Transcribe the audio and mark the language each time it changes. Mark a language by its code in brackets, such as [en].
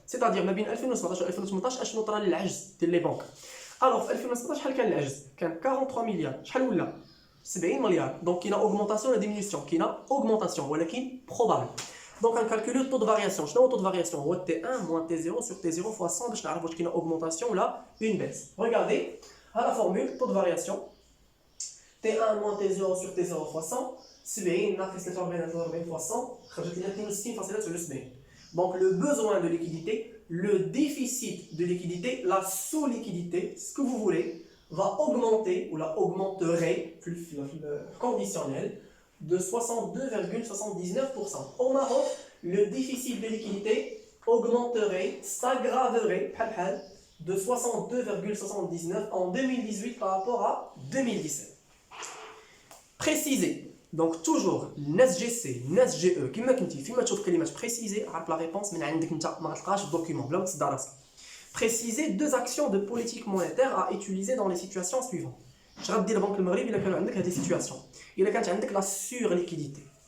[ar] C'est-à-dire, ما بين 2017 و 2018 اشنو طرا للعجز ديال لي بنك. Alors, في 2017 شحال كان العجز؟ كان 43 مليار. شحال ولا؟ 70 مليار. [fr] Donc, il y a augmentation et diminution. Il y a augmentation, ولكن probable. Donc, on calcule le taux de variation. Je sais le taux de variation. T1 moins T0 sur T0 fois 100. Je sais qu'il y a une augmentation ou là, une baisse. Regardez, à la formule, taux de variation. T1 moins T0 sur T0 fois 100. 70 ناقص 43 fois 100. [ar] خرجت لنا 62 فاصلة sur 70. [fr] Donc, le besoin de liquidité, le déficit de liquidité, la sous-liquidité, ce que vous voulez, va augmenter ou la augmenterait, plus conditionnel, de 62,79%. Au Maroc, le déficit de liquidité augmenterait, s'aggraverait de 62,79% en 2018 par rapport à 2017. Préciser. Donc toujours, NSGC, NSGE, [ar] كما كنتي فيما تشوف كلمات préciser, عارف [fr] la réponse [ar] من عندك انت ما تلقاش الدوكيومون بلا ما تصدع راسك. [fr] Préciser deux actions de politique monétaire à utiliser dans les situations suivantes. Je vais dire la Banque du Maghreb, il a des situations. Il a la surliquidité.